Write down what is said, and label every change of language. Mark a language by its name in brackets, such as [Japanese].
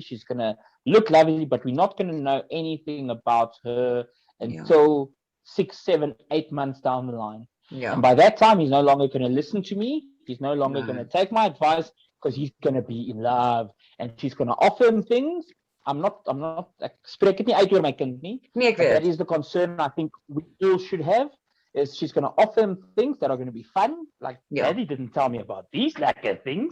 [English] She's going to look lovely, but we're not going to know anything about her until 6, 7, 8 months down the line. And by that time, he's no longer going to listen to me. He's no longer going to take my advice, because he's going to be in love, and she's going to offer him things. [Afrikaans] Ek spreek dit nie uit oor my kind nie. [English] But that is the concern I think we all should have, is she's going to offer him things that are going to be fun. Like, Daddy didn't tell me about these lekker things.